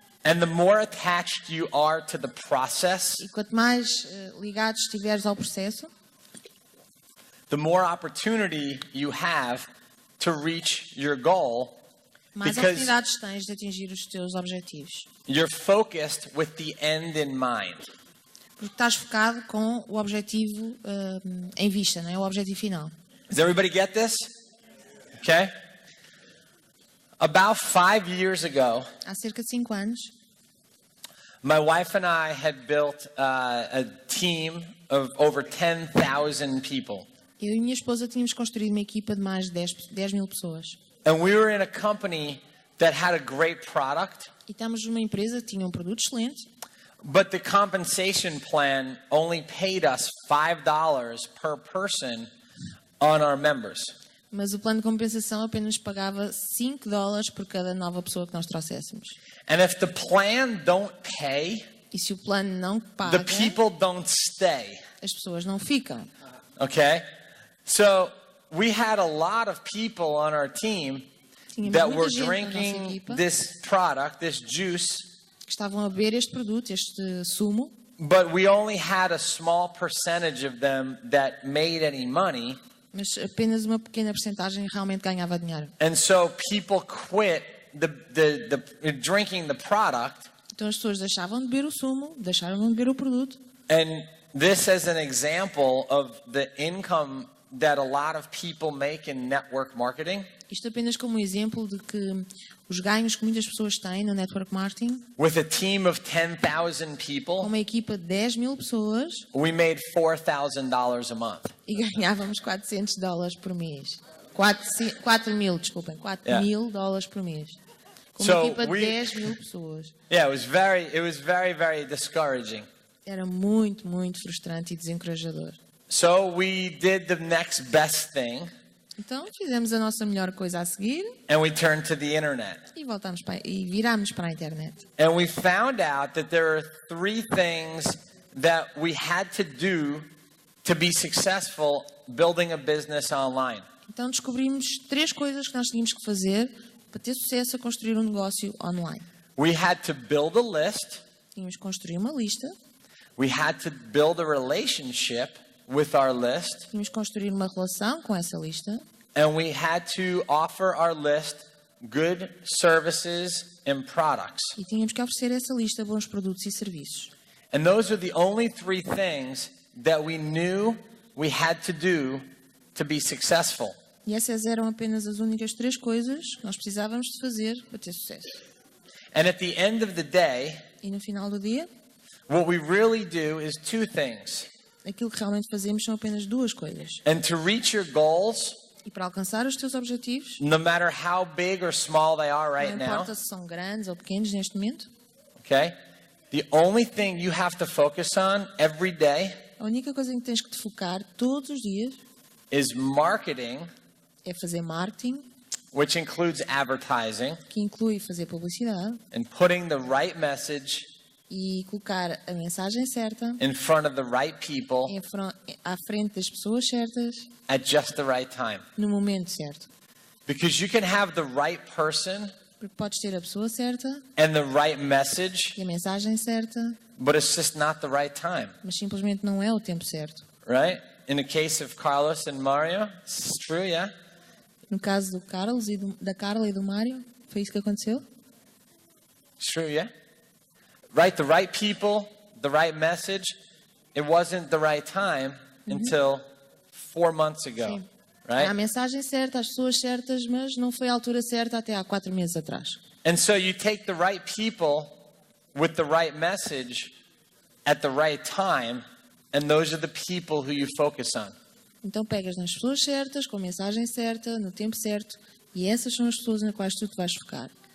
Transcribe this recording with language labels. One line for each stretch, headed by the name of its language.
English: and the more attached you are to the process,
Portuguese: E quanto mais ligado estiveres ao processo,
English: the more opportunity you have to reach your goal,
Portuguese: mais
English: Because-
Portuguese: oportunidades tens de atingir os teus objetivos.
English: you're focused with the end in mind.
Portuguese: Porque estás focado com o objetivo em vista, não é? O objetivo final.
English: Does everybody get this? Okay. About 5 years ago,
Portuguese: Há cerca de 5 anos,
English: my wife and I had built a team of over 10,000 people.
Portuguese: eu e minha esposa tínhamos construído uma equipa de mais de 10 mil pessoas.
English: And we were in a company that had a great product,
Portuguese: E estamos numa empresa que tinha um produto excelente,
English: but the compensation plan only paid us $5 per person on our members.
Portuguese: mas o plano de compensação apenas pagava $5 por cada nova pessoa que nós trouxéssemos.
English: And if the plan don't pay,
Portuguese: E se o plano não
English: the
Portuguese: paga,
English: people don't stay.
Portuguese: as pessoas não ficam.
English: Okay? So we had a lot of people on our team
Portuguese: Tínhamos
English: that
Portuguese: muita
English: were
Portuguese: gente na nossa
English: drinking
Portuguese: equipa
English: this product, this juice,
Portuguese: que estavam a beber este produto, este sumo,
English: but we only had a small percentage of them that made any money.
Portuguese: mas apenas uma pequena porcentagem realmente ganhava dinheiro.
English: And so people quit the drinking the product.
Portuguese: Então as pessoas deixavam de beber o sumo, deixaram de beber o produto.
English: And this is an example of the income that a lot of people make in network marketing.
Portuguese: Isto apenas como um exemplo de que os ganhos que muitas pessoas têm no network marketing,
English: With a team of 10,000
Portuguese: com
English: people,
Portuguese: uma equipa de 10 mil pessoas,
English: we made $4,000 a month.
Portuguese: e ganhávamos $400 por mês. 4 mil, desculpem, $4 mil por mês. Com uma
English: So
Portuguese: equipa de
English: we-
Portuguese: 10 mil pessoas.
English: Yeah, it was very, very discouraging.
Portuguese: Era muito, muito frustrante e desencorajador.
English: So we did the next best thing,
Portuguese: Então fizemos a nossa melhor coisa a seguir
English: and we turned to the internet.
Portuguese: e virámos para a internet.
English: And we found out that there are 3 things that we had to do to be successful building a business online.
Portuguese: Então descobrimos 3 coisas que nós tínhamos que fazer para ter sucesso a construir um negócio online.
English: We had to build a list.
Portuguese: Tínhamos que construir uma lista,
English: We had to build a relationship with our list.
Portuguese: tínhamos que construir uma relação com essa lista
English: And we had to offer our list good services and products.
Portuguese: e tínhamos que oferecer a essa lista bons produtos e serviços.
English: And those are the only 3 things that we knew we had to do to be successful.
Portuguese: E essas eram apenas as únicas 3 coisas que nós precisávamos de fazer para ter sucesso.
English: And at the end of the day,
Portuguese: E no final do dia,
English: what we really do is 2 things.
Portuguese: aquilo que realmente fazemos são apenas 2 coisas.
English: And to reach your goals,
Portuguese: E para alcançar os teus objetivos,
English: no matter how big or small they are right
Portuguese: não
English: now,
Portuguese: importa se são grandes ou pequenos neste momento,
English: okay? The only thing you have to focus on every day
Portuguese: a única coisa em que tens que te focar todos os dias
English: is marketing
Portuguese: é fazer marketing
English: which includes advertising,
Portuguese: que inclui fazer publicidade
English: and putting the right message
Portuguese: e colocar a mensagem certa
English: in front of the right people
Portuguese: à frente das pessoas certas
English: at just the right time.
Portuguese: no momento certo.
English: Because you can have the right person
Portuguese: Porque podes ter a pessoa certa
English: and the right message,
Portuguese: e a mensagem certa,
English: but it's just not the right time,
Portuguese: mas simplesmente não é o tempo certo.
English: right? In the case of Carlos and Mario, it's true, yeah?
Portuguese: No caso do Carlos e da Carla e do Mário, foi isso que aconteceu?
English: It's true, yeah? Right, the right people, the right message. It wasn't the right time until 4 months ago,
Portuguese: Sim. Há a
English: right?
Portuguese: mensagem certa, as pessoas certas, mas não foi a altura certa até há 4 meses atrás.
English: And so you take the right people with the right message at the right time, and those are the people who you focus on.
Portuguese: Então pegas nas pessoas certas, com a mensagem certa, no tempo certo, e essas são as pessoas nas quais tu te vais focar.